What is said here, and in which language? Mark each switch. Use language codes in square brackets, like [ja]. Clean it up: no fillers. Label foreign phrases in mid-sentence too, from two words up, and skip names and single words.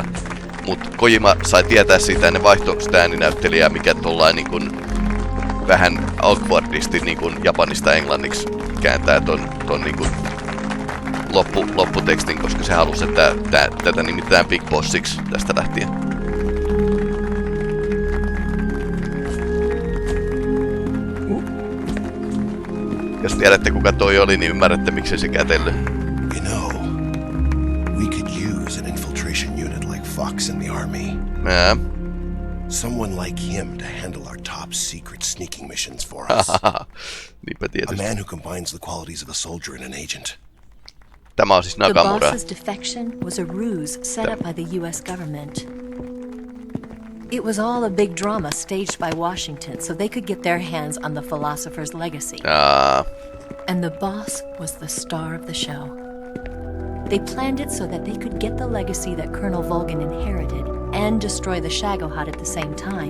[fi] Mut Kojima sai tietää siitä ennen vaihtoehtoista ääninäyttelijää, mikä tollain niin kun vähän awkwardisti niin kun Japanista englanniksi kääntää ton niin kun lopputekstin, koska se halusi, että tätä nimitetään Big Bossiksi tästä lähtien. Jos tiedätte kuka toi oli, niin ymmärrätte miksi se kätellyt. [en] You know, we could use an infiltration unit like Fox in the army. Someone like him to handle our top secret sneaking missions for us. A man who combines the qualities of a soldier and an agent. [fi] Tämä on siis Nakamura. [en] The boss's defection was a ruse set up by the US government. It was all a big drama staged by Washington so they could get their hands on the philosopher's legacy. And the boss was the star of the show. They planned it so that they could get the legacy that Colonel Volgin inherited and destroy the Shagohod at the same time.